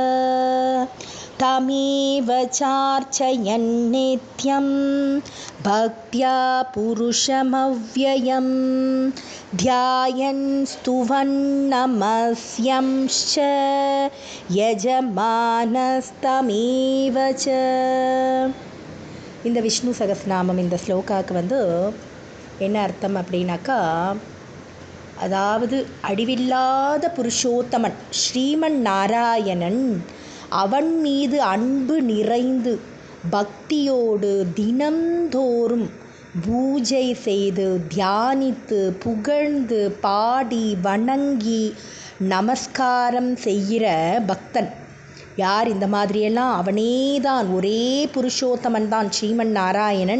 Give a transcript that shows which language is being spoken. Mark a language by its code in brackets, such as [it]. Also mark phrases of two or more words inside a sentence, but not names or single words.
[sa] तमेव चार्चयन् नित्यं भक्त्या पुरुषमव्ययं ध्यायन् स्तुवन् नमस्यंश्च यजमानस्तमेव च. [ta] இந்த விஷ்ணு சகஸ்ரநாமம் இந்த ஸ்லோகாவுக்கு என்ன அர்த்தம் அப்படின்னாக்கா, அதாவது அழிவில்லாத புருஷோத்தமன் ஸ்ரீமன் நாராயணன் அவன் மீது அன்பு நிறைந்து பக்தியோடு தினந்தோறும் பூஜை செய்து தியானித்து புகழ்ந்து பாடி வணங்கி நமஸ்காரம் செய்கிற பக்தன் யார், இந்த மாதிரியெல்லாம் அவனேதான், ஒரே புருஷோத்தமன் தான் ஸ்ரீமன் நாராயணன்.